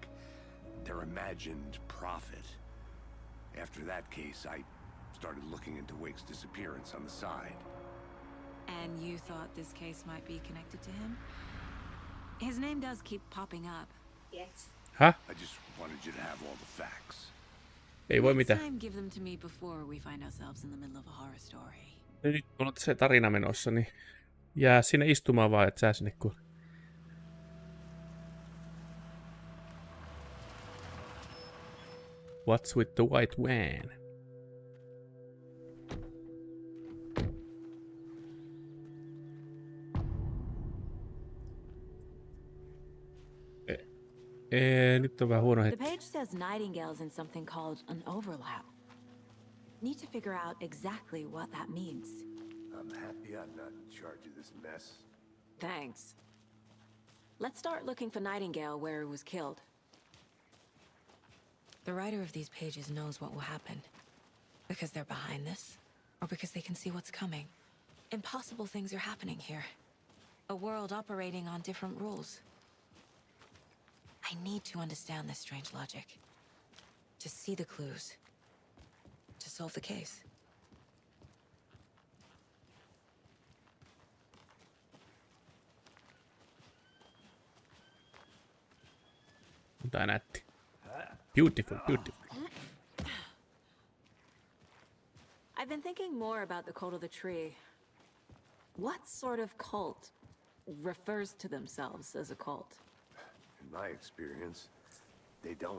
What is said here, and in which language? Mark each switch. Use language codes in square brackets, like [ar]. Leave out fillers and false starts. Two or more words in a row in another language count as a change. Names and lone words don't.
[en] Their imagined prophet. After that case, I started looking into Wake's disappearance on the side. And you thought this case might be connected to him? His name does keep popping up. Yes. Huh? I just wanted you to have all the facts. [fi] Ei voi mitään. [en] Next time, give them to me before we find ourselves in the middle of a horror story. [fi] Nyt kun on se tarina menossa, niin jää sinne istumaan vaan, et sä sinne kuule. [en] What's with the white van? [fi] Nyt on vähän huono [en] The [fi] hetki. [en] page says Nightingale's in something called an overlap. Need to figure out exactly what that means. I'm happy I'm not in charge of this mess. Thanks. Let's start looking for Nightingale where he was killed. The writer of these pages knows what will happen. Because they're behind this, or because they can see what's coming. Impossible things are happening here. A world operating on different rules. I need to understand this strange logic. To see the clues. To solve the case. [fi] Tää nätti. [en] Beautiful, beautiful. I've been thinking more about the cult of the tree. What sort of cult refers to themselves as a cult? In my experience, they don't.